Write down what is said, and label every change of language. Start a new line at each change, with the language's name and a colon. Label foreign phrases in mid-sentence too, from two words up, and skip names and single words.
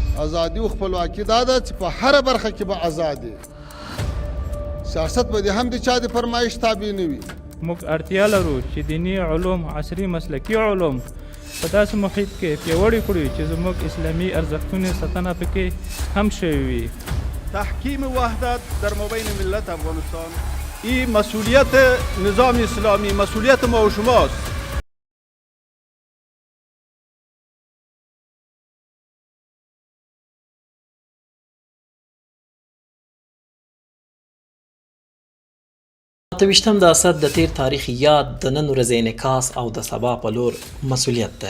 Pashto: ازادي او خپلواکي دا ده چې په هره برخه کې به ازادي سیاست به هم د چا د فرمایش تابع نه وي. موږ اړتیا لرو چې دینی علوم عصري مسلکي علوم په داسې محیط کې پیاوړي کړو چې زموږ اسلامي ارزښتونه ساتنه پکې هم شوی وي.
Persian: تحکیم وحدت در مابین ملت افغانستان این مسئولیت نظام اسلامی، مسئولیت ما و شماست.
Pashto: اتویشتم د اسد د تیر تاریخ یاد د نن ورځې انعکاس او د سبا په لور مسؤلیت دی.